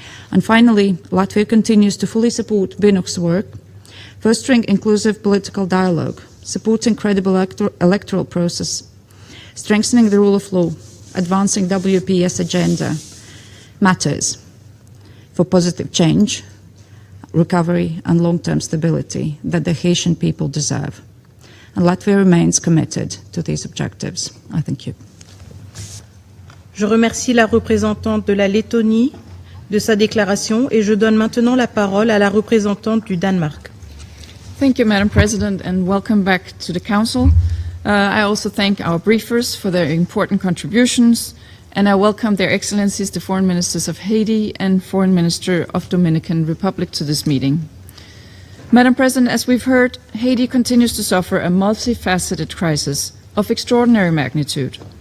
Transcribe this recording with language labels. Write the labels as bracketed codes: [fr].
[en] And finally, Latvia continues to fully support BINUC's work, fostering inclusive political dialogue, supporting credible electoral process, strengthening the rule of law, advancing WPS agenda matters for positive change, recovery and long-term stability that the Haitian people deserve. And Latvia remains committed to these objectives. I thank you. [fr] Je remercie la représentante de la Lettonie de sa déclaration et je donne maintenant la parole à la représentante du Danemark. [en] Thank you, Madam President, and welcome back to the Council. I also thank our briefers for their important contributions and I welcome Their Excellencies, the Foreign Ministers of Haiti and Foreign Minister of Dominican Republic to this meeting. Madam President, as we've heard, Haiti continues to suffer a multifaceted crisis of extraordinary magnitude.